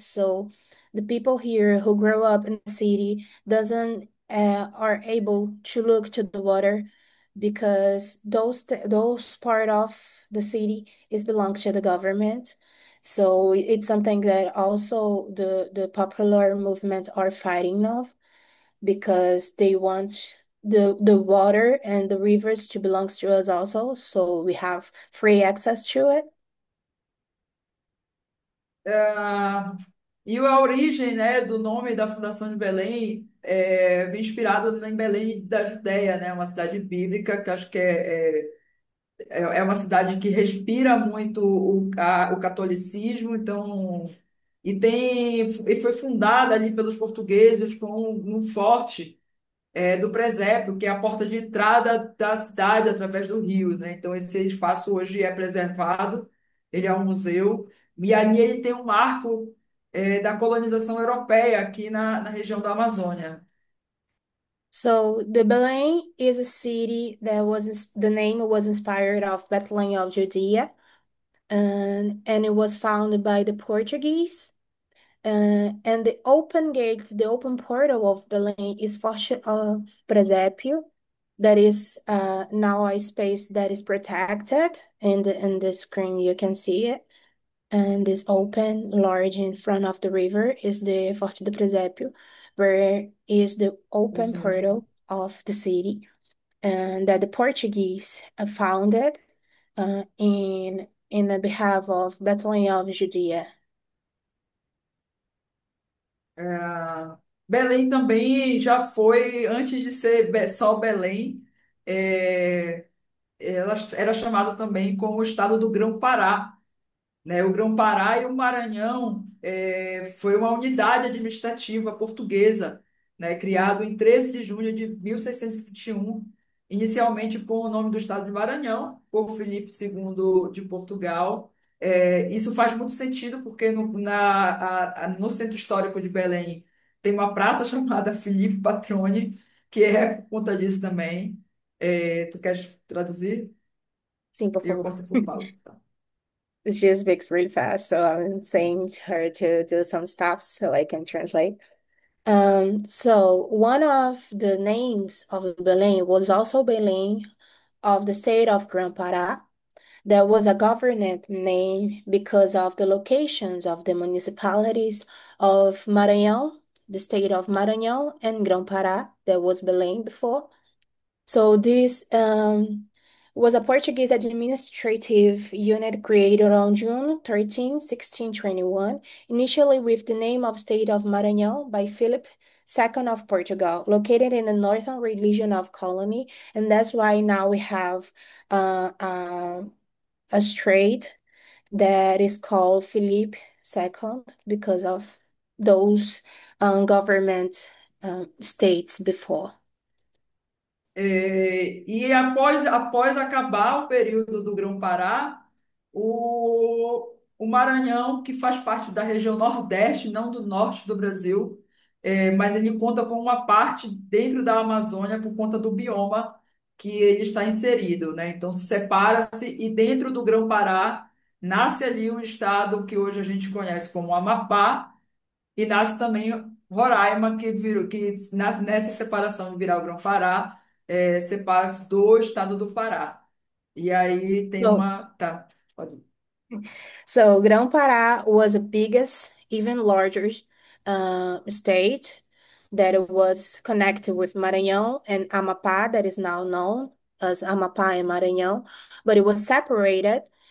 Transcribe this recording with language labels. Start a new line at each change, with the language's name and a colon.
English: So the people here who grow up in the city doesn't are able to look to the water because those part of the city is belongs to the government. So it's something that also the popular movements are fighting of because they want the water and the rivers to belongs to us also, so we have free access to it.
Portuguese: Ah, e a origem, né, do nome da Fundação de Belém vem inspirado em Belém da Judéia, né, uma cidade bíblica que acho que é uma cidade que respira muito o catolicismo, então e foi fundada ali pelos portugueses com um forte do presépio, que é a porta de entrada da cidade através do rio, né? Então esse espaço hoje é preservado, ele é um museu, e ali ele tem um marco da colonização europeia aqui na região da Amazônia.
English: So the Belém is a city that the name was inspired of Bethlehem of Judea, and it was founded by the Portuguese. And the open gate, the open portal of Belém is Forte of Presépio, that is now a space that is protected. In the screen, you can see it. And this open, large in front of the river is the Forte do Presépio, where is the open
Portuguese: Esse mesmo.
English: portal of the city, and that the Portuguese founded in the behalf of Bethlehem of Judea.
Portuguese: É, Belém também já foi, antes de ser só Belém, é, ela era chamada também como o estado do Grão-Pará, né? O Grão-Pará e o Maranhão foi uma unidade administrativa portuguesa, né? Criado em 13 de junho de 1621, inicialmente com o nome do estado de Maranhão, por Filipe II de Portugal. Isso faz muito sentido porque no centro histórico de Belém tem uma praça chamada Filipe Patrone, que é por conta disso também. Tu queres traduzir? Sim, por Eu favor. passo por Paulo. Tá.
English: She speaks really fast, so I'm saying to her to do some stuff so I can translate. So one of the names of Belém was also Belém of the state of Grã-Pará. There was a government name because of the locations of the municipalities of Maranhão, the state of Maranhão, and Grã-Pará. There was Belém before. So this was a Portuguese administrative unit created on June 13, 1621, initially with the name of State of Maranhão by Philip second of Portugal, located in the northern region of colony, and that's why now we have a strait that is called Felipe II because of those government states before.
Portuguese: E após acabar o período do Grão-Pará, o Maranhão, que faz parte da região Nordeste, não do Norte do Brasil, mas ele conta com uma parte dentro da Amazônia por conta do bioma que ele está inserido, né? Então separa-se e dentro do Grão-Pará nasce ali o estado que hoje a gente conhece como Amapá e nasce também Roraima, que virou, nessa separação de virar o Grão-Pará, separa-se do estado do Pará. E aí tem
English: So,
Portuguese: uma. Tá, pode ir.
English: so Grão-Pará was the biggest, even larger state that was connected with Maranhão and Amapá, that is now known as Amapá and Maranhão, but it was separated.